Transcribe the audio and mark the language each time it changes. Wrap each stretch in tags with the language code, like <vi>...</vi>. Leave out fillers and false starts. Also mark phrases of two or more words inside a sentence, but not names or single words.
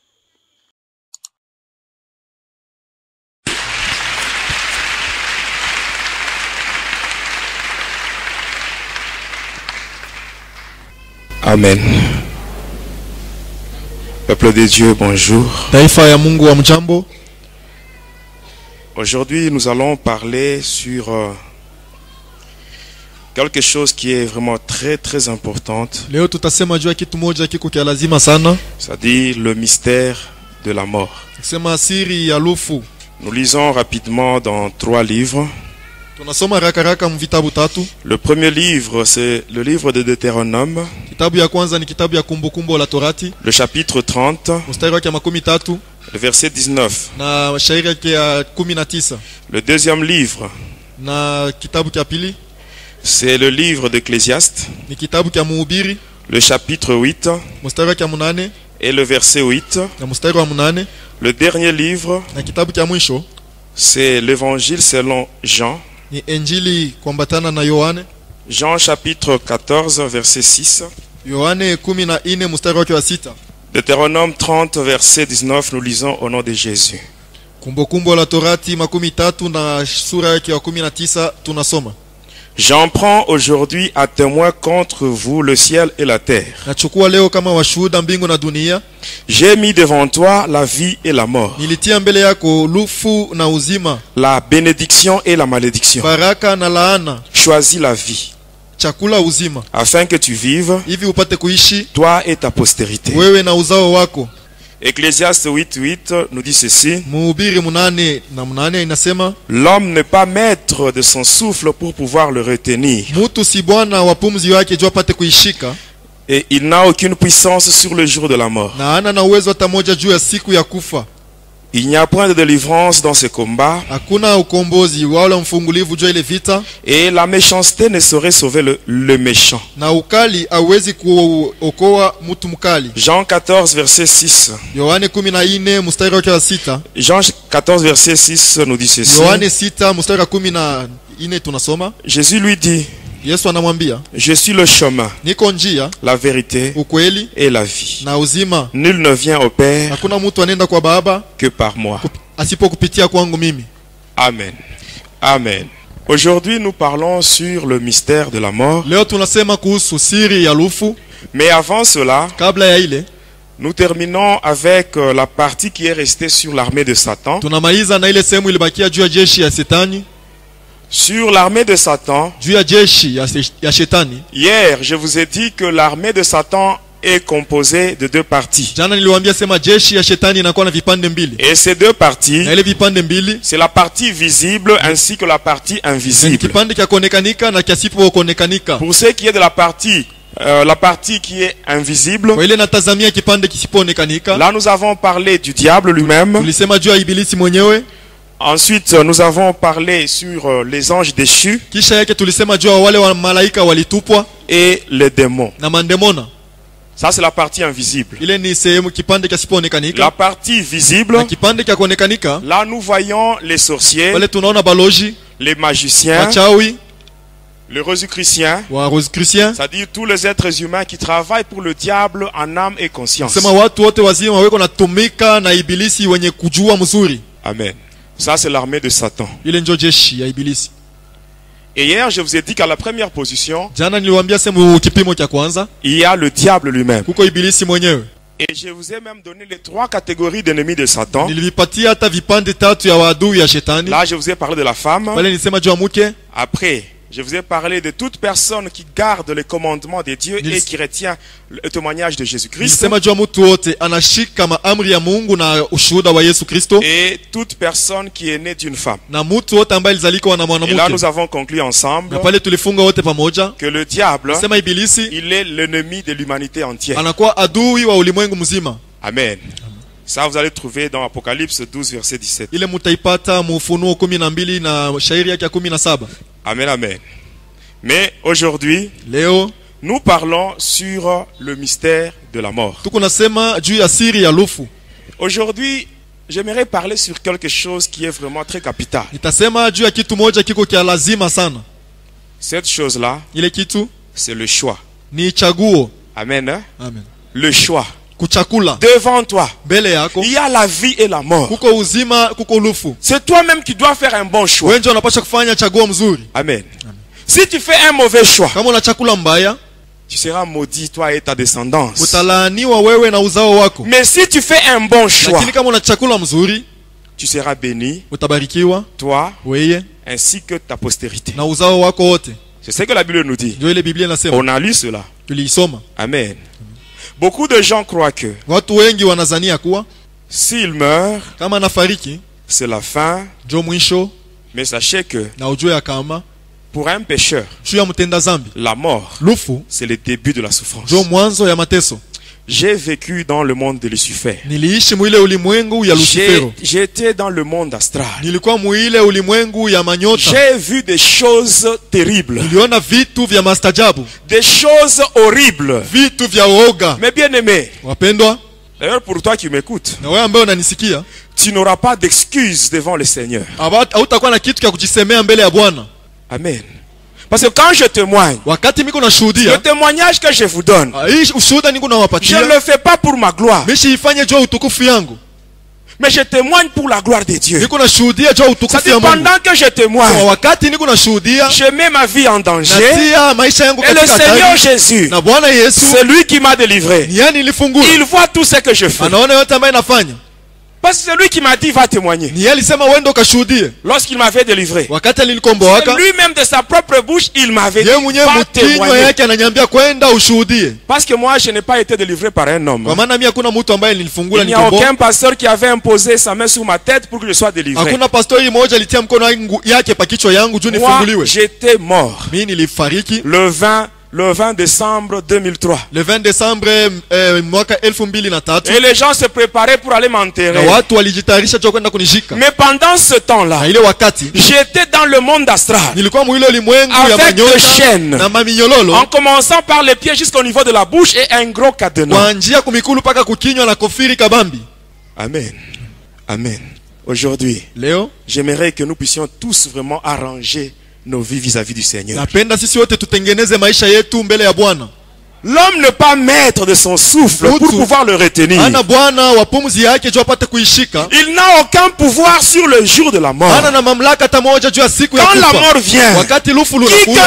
<fr>Amen. Peuple de Dieu, bonjour.</fr> <sw>Taifa ya Mungu wa mjambo.</sw> <fr>Aujourd'hui, nous allons parler sur quelque chose qui est vraiment très importante.</fr> <sw>Leo tutasema juu ya kitu moja kiko kia lazima sana.</sw> <fr>C'est-à-dire le mystère de la mort.</fr> <sw>Sema siri ya lufu.</sw> <fr>Nous lisons rapidement dans 3 livres.</fr> <sw>Tunasoma haraka mvitabu tatu.</sw> <fr>Le premier livre, c'est le livre de Deutéronome.</fr> <sw>Kitabu ya kwanza ni kitabu ya kumbukumbu la Torati.</sw> <fr>Le chapitre 30.</fr> <sw>Mstari wake 13.</sw> <fr>Le verset 19.</fr> <sw>Na shairi yake ya 19.</sw> <fr>Le deuxième livre,</fr> <sw>Na kitabu kia pili</sw> <fr>c'est le livre d'Ecclésiaste.</fr> <sw>ni kitabu kia Mhubiri.</sw> <fr>Le chapitre 8</fr> <sw>Mstari wake 8</sw> <fr>et le verset 8.</fr> <sw>na mstari wa 8.</sw> <fr>Le dernier livre,</fr> <sw>Na kitabu kia mwisho</sw> <fr>c'est l'évangile selon Jean.</fr> <sw>ni Injili kuambatana na Yohane.</sw> <fr>Jean chapitre 14 verset 6.</fr> <sw>Yohane 14 mstari wake wa 6.</sw> <fr>Deutéronome 30 verset 19, nous lisons au nom de Jésus.</fr> <sw>Kumbukumbu la Torati 13 na sura yake ya 19 tunasoma.</sw> <fr>J'en prends aujourd'hui à témoin contre vous le ciel et la terre.</fr> <sw>Nachukua leo kama washuhuda mbingu na dunia.</sw> <fr>J'ai mis devant toi la vie et la mort,</fr> <sw>Nilitia mbele yako lufu na uzima,</sw> <fr>la bénédiction et la malédiction.</fr> <sw>baraka na laana.</sw> <fr>Choisis la vie,</fr> <sw>Chakula uzima,</sw> <fr>afin que tu vives,</fr> <sw>hivi upate kuishi</sw> <fr>toi et ta postérité.</fr> <sw>wewe na uzao wako.</sw> <fr>Ecclésiaste 8:8 nous dit ceci.</fr> <sw>Mhubiri 8:8 inasema,</sw> <fr>L'homme n'est pas maître de son souffle pour pouvoir le retenir.</fr> <sw>mutu si bwana wa pumzi wake jua apate kuishika,</sw> <fr>Et il n'a aucune puissance sur le jour de la mort.</fr> <sw>na hana na uwezo hata moja juu ya siku ya kufa.</sw> <fr>Il n'y a point de délivrance dans ce combat.</fr> <sw>Hakuna ukombozi wala mfungulivu juu ya ile vita,</sw> <fr>Et la méchanceté ne saurait sauver le méchant.</fr> <sw>na ukali hauwezi kuokoa mtu mkali.</sw> <fr>Jean 14 verset 6.</fr> <sw>Yohane 14 mstari wake wa 6.</sw> <fr>Jean 14 verset 6 nous dit ceci.</fr> <sw>Yohane 6 mstari wa 14 tunasoma.</sw> <fr>Jésus lui dit,</fr> <sw>Yesu anamwambia,</sw> <fr>je suis le chemin,</fr> <sw>niko njia,</sw> <fr>la vérité</fr> <sw>ukweli</sw> <fr>et la vie.</fr> <sw>na uzima.</sw> <fr>Nul ne vient au Père</fr> <sw>Hakuna mtu anaenda kwa Baba</sw> <fr>que par moi.</fr> <sw>asipokupitia kwangu mimi.</sw> <fr>Amen. Amen. Aujourd'hui, nous parlons sur le mystère de la mort.</fr> <sw>Leo tunasema kuhusu siri ya lufu.</sw> <fr>Mais avant cela,</fr> <sw>Kabla ya ile,</sw> <fr>nous terminons avec la partie qui est restée sur l'armée de Satan.</fr> <sw>tunamaliza na ile sehemu ilibakia juu ya jeshi ya Shetani.</sw> <fr>Sur l'armée de Satan,</fr> <sw>Juu ya jeshi ya Shetani.</sw> <fr>hier, je vous ai dit que l'armée de Satan est composée de 2 parties.</fr> <sw>Jana niliwaambia sema jeshi ya Shetani inakuwa na vipande mbili.</sw> <fr>Et ces 2 parties,</fr> <sw>Na ile vipande mbili</sw> <fr>c'est la partie visible ainsi que la partie</fr> <sw>ni</sw> <fr>invisible.</fr> <sw>kipande kia kuonekanika na kiasipo kuonekanika.</sw> <fr>Pour ce qui est de la partie qui est invisible,</fr> <sw>Kwa ile natazamia kipande kisipoonekanika,</sw> <fr>là nous avons parlé du diable lui-même.</fr> <sw>tulisema juu ya ibilisi mwenyewe.</sw> <fr>Ensuite, nous avons parlé sur les anges déchus</fr> <sw>Kisha yake tulisema juu ya wale wa malaika walitupwa</sw> <fr>et les démons.</fr> <sw>na mandemona.</sw> <fr>Ça, c'est la partie invisible.</fr> <sw>Ile ni sehemu kipande kisipoonekanika.</sw> <fr>La partie visible,</fr> <sw>Na kipande kia kuonekanika,</sw> <fr>là nous voyons les sorciers,</fr> <sw>wale tunaona baloji,</sw> <fr>les magiciens,</fr> <sw>wachawi,</sw> <fr>les rosicruciens,</fr> <sw>wa Rosicruciens.</sw> <fr>c'est-à-dire tous les êtres humains qui travaillent pour le diable en âme et conscience.</fr> <sw>Sema watu wote wazima weko natumika na ibilisi wenye kujua mzuri.</sw> <fr>Amen. Ça, c'est l'armée de Satan.</fr> <sw>Ile ndio jeshi ya ibilisi.</sw> <fr>Et hier, je vous ai dit qu'à la première position,</fr> <sw>Jana niliwaambia sema kipimo cha kwanza</sw> <fr>il y a le diable lui-même.</fr> <sw>kuko ibilisi mwenyewe.</sw> <fr>Et je vous ai même donné les 3 catégories d'ennemis de Satan.</fr> <sw>Nilivipatia hata vipande tatu ya waadui ya Shetani.</sw> <fr>Là, je vous ai parlé de la femme.</fr> <sw>Pale nilisema juu ya mke.</sw> <fr>Après, je vous ai parlé de toute personne qui garde les commandements de Dieu et qui retient le témoignage de Jésus-Christ.</fr> <sw>Nilisema juu ya mtu wote anashika maamri ya Mungu na ushuhuda wa Yesu Kristo.</sw> <fr>Et toute personne qui est née d'une femme.</fr> <sw>Na mtu wote ambaye alizaliwa na</sw> <fr>Et là,</fr> <sw>mwanamke.</sw> <fr>nous avons conclu ensemble</fr> <sw>Na pale tulifunga wote pamoja.</sw> <fr>que le diable,</fr> <sw>Sema ibilisi</sw> <fr>il est l'ennemi de l'humanité entière.</fr> <sw>anakuwa adui wa ulimwengu mzima.</sw> <fr>Amen. Ça, vous allez trouver dans Apocalypse 12, verset 17.</fr> <sw>Ile mutaipata mu Ufunuo 12 na shairi yake ya 17.</sw> <fr>Amen, amen. Mais aujourd'hui,</fr> <sw>Leo</sw> <fr>nous parlons sur le mystère de la mort.</fr> <sw>tuko nasema juu ya siri ya lufu.</sw> <fr>Aujourd'hui, j'aimerais parler sur quelque chose qui est vraiment très capital.</fr> <sw>Nitasema juu ya kitu moja kiko kia lazima sana.</sw> <fr>Cette chose-là,</fr> <sw>Ile kitu</sw> <fr>c'est le choix.</fr> <sw>ni chaguo.</sw> <fr>Amen. Hein? Amen. Le choix.</fr> <sw>Kuchakula.</sw> <fr>Devant toi,</fr> <sw>Mbele yako</sw> <fr>il y a la vie et la mort.</fr> <sw>kuko uzima, kuko lufu.</sw> <fr>C'est toi-même qui dois faire un bon choix.</fr> <sw>Wewe ndio unapaswa kufanya chaguo mzuri.</sw> <fr>Amen. Si tu fais un mauvais choix,</fr> <sw>Kama unachakula mbaya,</sw> <fr>tu seras maudit, toi et ta descendance.</fr> <sw>utalaaniwa wewe na uzao wako.</sw> <fr>Mais si tu fais un bon choix,</fr> <sw>Lakini kama unachakula mzuri,</sw> <fr>tu seras béni,</fr> <sw>utabarikiwa</sw> <fr>toi</fr> <sw>wewe</sw> <fr>ainsi que ta postérité.</fr> <sw>na uzao wako wote.</sw> <fr>C'est ce que la Bible nous dit.</fr> <sw>Ndio ile Biblia inasema.</sw> <fr>On a lu cela.</fr> <sw>Tuliisoma.</sw> <fr>Amen. Beaucoup de gens croient que</fr> <sw>Watu wengi wanazania kuwa</sw> <fr>s'il meurt,</fr> <sw>kama anafariki</sw> <fr>c'est la fin.</fr> <sw>ndio mwisho,</sw> <fr>Mais sachez que</fr> <sw>na ujue ya kama</sw> <fr>pour un pécheur,</fr> <sw>juu ya mtenda zambi</sw> <fr>la mort,</fr> <sw>lufu</sw> <fr>c'est le début de la souffrance.</fr> <sw>ndio mwanzo ya mateso.</sw> <fr>J'ai vécu dans le monde de Lucifer.</fr> <sw>Niliishi mwile ulimwengu ya Lucifero.</sw> <fr>J'étais dans le monde astral.</fr> <sw>Nilikuwa mwile ulimwengu ya manyota.</sw> <fr>J'ai vu des choses terribles.</fr> <sw>Niliona vitu vya mastajabu,</sw> <fr>Des choses horribles.</fr> <sw>vitu vya uoga.</sw> <fr>Mais bien aimé,</fr> <sw>Wapendwa,</sw> <fr>d'ailleurs pour toi qui m'écoutes,</fr> <sw>na wewe ambaye unanisikia,</sw> <fr>tu n'auras pas d'excuses devant le Seigneur.</fr> <sw>hautakuwa na kitu cha kujisemea mbele ya Bwana.</sw> <fr>Amen. Parce que quand je témoigne,</fr> <sw>Wakati miko</sw> <fr>le</fr> <sw>nashuhudia,</sw> <fr>témoignage que je vous donne,</fr> <sw>hii ushuhuda niko</sw> <fr>je ne</fr> <sw>nawapatia,</sw> <fr>le fais pas pour ma gloire,</fr> <sw>mishi ifanye juu ya utukufu yangu.</sw> <fr>mais je témoigne pour la gloire de Dieu.</fr> <sw>Niko nashuhudia juu ya utukufu ya</sw> <fr>C'est-à-dire</fr> <sw>Mungu.</sw> <fr>pendant que je</fr> <sw>Kwa</sw> <fr>témoigne,</fr> <sw>wakati niko nashuhudia,</sw> <fr>je mets ma vie en danger.</fr> <sw>natia maisha yangu</sw> <fr>Et le</fr> <sw>katika</sw> <fr>Seigneur</fr> <sw>hatari.</sw> <fr>Jésus,</fr> <sw>Na Bwana Yesu</sw> <fr>c'est lui qui m'a délivré.</fr> <sw>ni yani nilifungua.</sw> <fr>Il voit tout ce que je fais.</fr> <sw>Anaona yote ambayo nafanya.</sw> <fr>Parce que c'est lui qui m'a dit va témoigner.</fr> <sw>Ni yeye alisema wewe ndio kashuhudie.</sw> <fr>Lorsqu'il m'avait délivré,</fr> <sw>Wakati</sw> <fr>c'est</fr> <sw>alinikomboa,</sw> <fr>lui-même de sa propre bouche, il m'avait dit</fr> <sw>yeye mwenyewe</sw> <fr>va</fr> <sw>mkinywa</sw> <fr>témoigner.</fr> <sw>yake ananiambia kwenda ushuhudie.</sw> <fr>Parce que moi, je n'ai pas été délivré par un homme.</fr> <sw>Kwa maana mimi hakuna mtu ambaye nilifungula</sw> <fr>Il n'y a</fr> <sw>nikomboa.</sw> <fr>aucun pasteur qui avait imposé sa main sur ma tête pour que je sois délivré.</fr> <sw>Hakuna pastori mmoja alitia mkono yake pa kichwa yangu juu</sw> <fr>Moi,</fr> <sw>nifunguliwe.</sw> <fr>j'étais mort</fr> <sw>Mimi nilifariki</sw> <fr>le 20 décembre 2003. le 20 décembre</fr> <sw>mwaka 2003,</sw> <fr>Et les gens se préparaient pour aller</fr> <sw>na</sw> <fr>m'enterrer.</fr> <sw>watu walijitayarisha juu kwenda kunishika.</sw> <fr>Mais pendant ce temps-là,</fr> <sw>Na ile wakati</sw> <fr>j'étais dans le monde astral,</fr> <sw>nilikuwa mwile ulimwengu ya</sw> <fr>avec des</fr> <sw>manyota</sw> <fr>chaînes,</fr> <sw>na maminyololo,</sw> <fr>en commençant par les pieds jusqu'au niveau de la bouche et un gros cadenas.</fr> <sw>kuanzia kumikulu paka kukinywa na kofiri kabambi.</sw> <fr>Amen. Amen. Aujourd'hui,</fr> <sw>Leo</sw> <fr>j'aimerais que nous puissions tous vraiment arranger nos vies vis-à-vis du Seigneur.</fr> <sw>napenda sisi wote tutengeneze maisha yetu mbele ya Bwana.</sw> <fr>L'homme n'est pas maître de son souffle pour pouvoir le retenir.</fr> <sw>Ana Bwana wa pumzi yake juu apate kuishika.</sw> <fr>Il n'a aucun pouvoir sur le jour de la mort.</fr> <sw>Ana na mamlaka hata moja juu ya siku ya</sw> <fr>Quand la</fr> <sw>kufa.</sw> <fr>mort vient,</fr> <sw>Wakati lufu</sw> <fr>qui</fr> <sw>lunakuja,</sw>